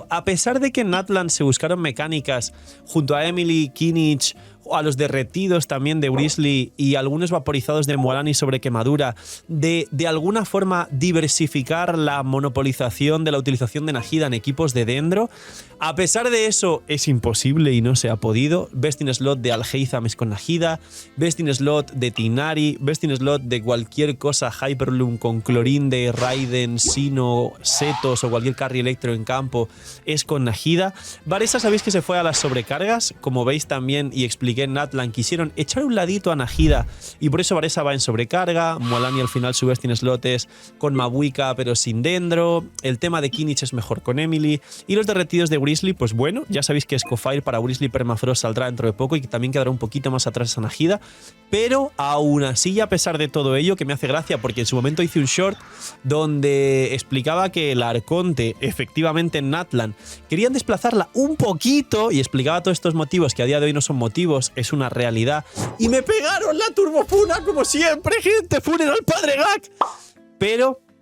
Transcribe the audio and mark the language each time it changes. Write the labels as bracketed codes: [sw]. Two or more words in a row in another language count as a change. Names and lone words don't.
[es] A pesar de que en Natlan se buscaron mecánicas junto a Emily, Kinich, a los derretidos también de Wriothesley y algunos vaporizados de Mualani sobre quemadura, de alguna forma diversificar la monopolización de la utilización de Nahida en equipos de Dendro. A pesar de eso, es imposible y no se ha podido. [en] Best in slot [es] de Alhaitham es con Nahida, [en] best in slot [es] de Tighnari, [en] best in slot [es] de cualquier cosa Hyperloom con Clorinde, Raiden, Sino, Setos o cualquier carry electro en campo es con Nahida. Varesa sabéis que se fue a las sobrecargas, como veis también y expliqué en Natlan, quisieron echar un ladito a Nahida y por eso Varesa va en sobrecarga. Mualani al final su [en] best in slot [es] es con Mabuika pero sin Dendro. El tema de Kinich es mejor con Emily y los derretidos de Wriothesley, pues bueno, ya sabéis que Scofire para Wriothesley Permafrost saldrá dentro de poco y que también quedará un poquito más atrás a Nahida, pero aún así y a pesar de todo ello, que me hace gracia porque en su momento hice un short donde explicaba que el Arconte efectivamente en Natlan querían desplazarla un poquito y explicaba todos estos motivos que a día de hoy no son motivos, es una realidad y me pegaron la turbofuna como siempre, gente, funen al padre Gak, pero